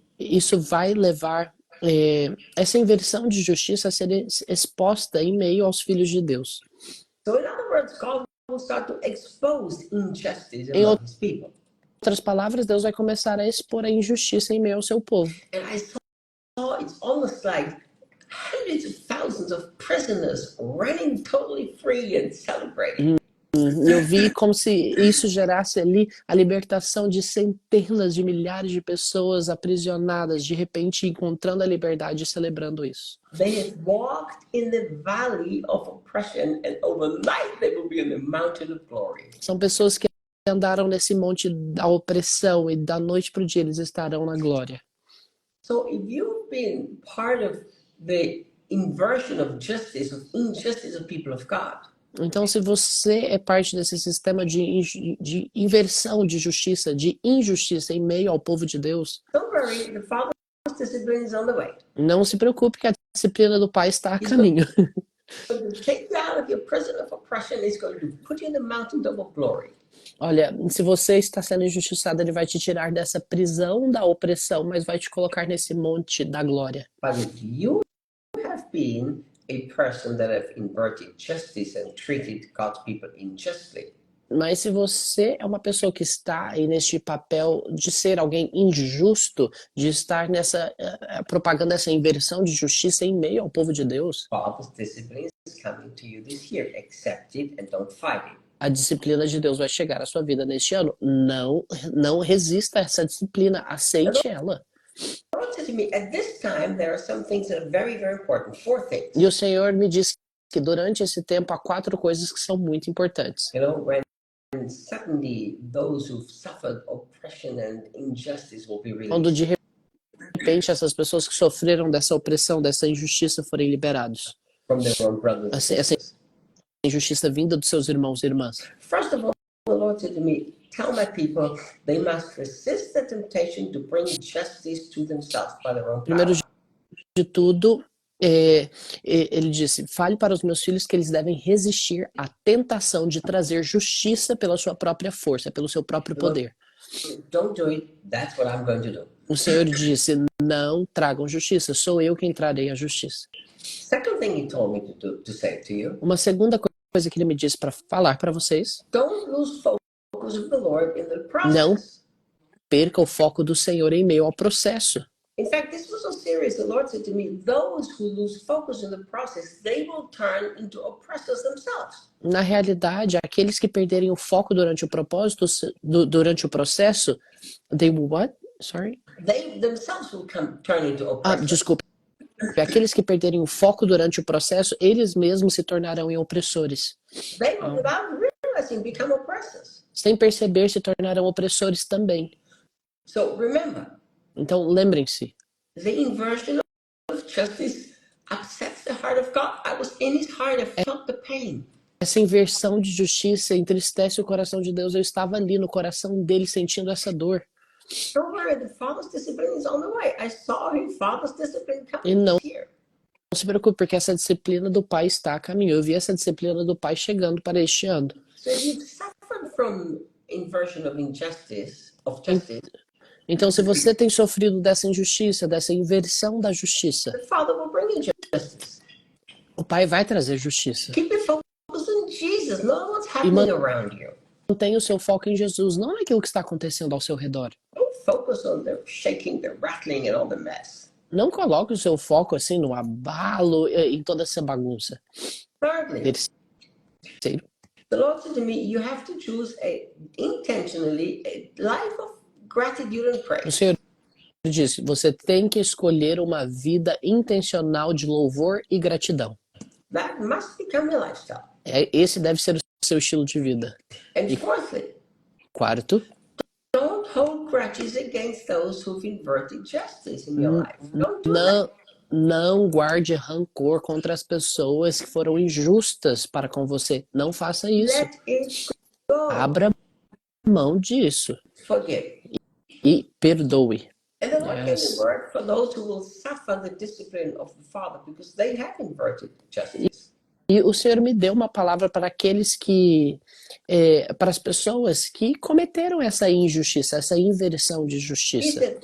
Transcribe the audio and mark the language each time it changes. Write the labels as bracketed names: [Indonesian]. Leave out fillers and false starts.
[Portuguese] isso vai levar essa inversão de justiça a ser exposta em meio aos filhos de Deus. [English] So in other words, God will start to expose injustice [Portuguese] Em [English] among his people. [Portuguese] outras palavras, Deus vai começar a expor a injustiça em meio ao seu povo. [English] And I saw it's almost like hundreds of thousands of prisoners running totally free and celebrating. [Portuguese] Eu vi como se isso gerasse ali a libertação de centenas de milhares de pessoas aprisionadas, de repente encontrando a liberdade e celebrando isso. [English] They have walked in the valley of oppression, and overnight they will be in the mountain of glory. [Portuguese] São pessoas que andaram nesse monte da opressão e da noite para o dia eles estarão na glória. [English] So if you've been part of the inversion of justice, of injustice of people of God, [Portuguese] Então, se você é parte desse sistema de inversão de justiça, de injustiça em meio ao povo de Deus, [English] don't worry, the Father's discipline is on the way. [Portuguese] não se preocupe que a disciplina do Pai está a caminho. [English] He's going to take you out of your prison of oppression. He's going to put you in the mountaintop of glory. [Portuguese] Olha, se você está sendo injustiçado, ele vai te tirar dessa prisão da opressão, mas vai te colocar nesse monte da glória. [English] But if you have been a person that have inverted justice and treated God's people unjustly, [Portuguese] Mas se você é uma pessoa que está aí neste papel de ser alguém injusto, de estar propagando essa inversão de justiça em meio ao povo de Deus, [English] Father's discipline is coming to you this year. Accept it and don't fight it. [Portuguese] a disciplina de Deus vai chegar à sua vida neste ano. Não resista a essa disciplina, aceite ela. [English] The Lord said to me, at this time, there are some things that are very, very important. 4 things. [Portuguese] E o Senhor me disse que durante esse tempo há 4 coisas que são muito importantes. [English] You know, when suddenly those who've suffered oppression and injustice will be [Portuguese] Quando [English] released. [Portuguese] de repente essas pessoas que sofreram dessa opressão, dessa injustiça forem liberados. [English] From their own brothers and [Portuguese] Essa [English] sisters. [Portuguese] injustiça vinda dos seus irmãos e irmãs. [English] First of all, the Lord said to me, tell my people they must resist the temptation to bring justice to themselves by their own power. [Portuguese] Primeiro de tudo, ele disse, fale para os meus filhos que eles devem resistir à tentação de trazer justiça pela sua própria força, pelo seu próprio poder. [English] Don't do it. That's what I'm going to do. [Portuguese] O Senhor disse, não tragam justiça, sou eu quem trarei a justiça. [English] Second thing he told me to say to you, [Portuguese] Uma segunda coisa que ele me disse para falar para vocês, [English] don't lose focus of the Lord in the [Portuguese] Não. [English] process. [Portuguese] perca o foco do Senhor em meio ao processo. [English] In fact, this was so serious. The Lord said to me, those who lose focus in the process, they will turn into oppressors themselves. [Portuguese] Na realidade, aqueles que perderem o foco durante o propósito, durante o processo, [English] they will what? Sorry? They themselves will turn into oppressors. [Portuguese] Desculpe. Aqueles que perderem o foco durante o processo, eles mesmos se tornarão em opressores. [English] They will, without realizing, become oppressors. [Portuguese] Sem perceber, se tornarão opressores também. [English] So remember, [Portuguese] então lembrem-se. [English] The inversion of justice upsets the heart of God. I was in his heart, I felt the pain. [Portuguese] Essa inversão de justiça entristece o coração de Deus. Eu estava ali no coração dele sentindo essa dor. [English] Don't worry, the Father's discipline is on the way. I saw his Father's discipline coming [Portuguese] E não [English] here. [Portuguese] Não se preocupe, porque essa disciplina do Pai está a caminho. Eu vi essa disciplina do Pai chegando para este ano. [English] So if you've suffered from inversion of justice, [Portuguese] então, se você tem sofrido dessa injustiça, dessa inversão da justiça, [English] the Father will bring you justice. [Portuguese] O Pai vai trazer justiça. [English] Keep your focus on Jesus, not what's happening around you. [Portuguese] Mantenha o seu foco em Jesus, não naquilo que está acontecendo ao seu redor. [English] Don't focus on the shaking, the rattling, and all the mess. [Portuguese] Não coloque o seu foco assim no abalo, em toda essa bagunça. [English] Thirdly, [Portuguese] Terceiro, [English] the Lord said to me, you have to choose intentionally a life of gratitude and praise. [Portuguese] O Senhor disse, você tem que escolher uma vida intencional de louvor e gratidão. [English] That must become your lifestyle. [Portuguese] Esse deve ser o seu estilo de vida. [English] And fourthly, [Portuguese] quarto, [English] don't hold grudges against those who've inverted justice in your life. Don't do that. [Portuguese] Não guarde rancor contra as pessoas que foram injustas para com você. Não faça isso. [English] Let it go. [Portuguese] Abra mão disso. [English] Forgive. [Portuguese] E perdoe. [English] And the Lord gave the word for those who will suffer the discipline of the Father because they have inverted justice. [Portuguese] E o Senhor me deu uma palavra para aqueles que, para as pessoas que cometeram essa injustiça, essa inversão de justiça.